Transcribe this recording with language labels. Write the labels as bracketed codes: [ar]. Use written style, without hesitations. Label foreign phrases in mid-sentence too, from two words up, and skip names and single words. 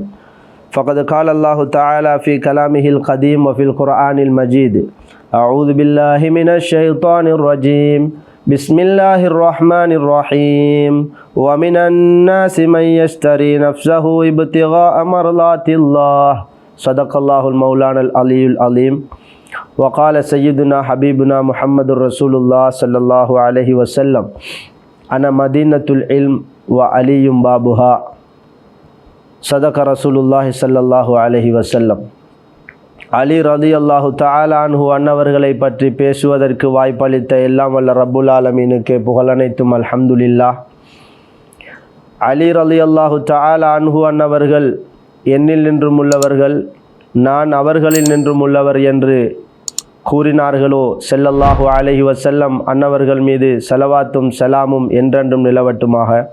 [ar] فقد قال الله تعالى في كلامه القديم وفي القرآن المجيد. أعوذ بالله من الشيطان الرجيم. بسم الله الرحمن الرحيم. ومن الناس من يشري نفسه ابتغاء مرضات الله. صدق الله مولانا العلي العليم. وقال سيدنا حبيبنا محمد رسول الله صلى الله عليه وسلم أنا مدينة العلم وعلي بابها. صدق رسول الله صلى الله عليه وسلم. [ta] அலி [ar] رضي الله تعالى عنه [ta] அன்னவர்களை பற்றி பேசுவதற்கு வாய்ப்பளித்த எல்லாம் வல்ல [ar] رب العالمين [ta] புகழனைத்தும் அல்ஹம்துலில்லாஹ். அலி [ar] رضي الله تعالى عنه [ta] அன்னவர்கள் என்னில் நின்றும் உள்ளவர்கள், நான் அவர்களில் நின்றும் உள்ளவர் என்று கூறினார்களோ [ar] صلى الله عليه وسلم [ta] அன்னவர்கள் மீது ஸலவாத்தும் ஸலாமும் என்றென்றும் நிலவட்டுமாக.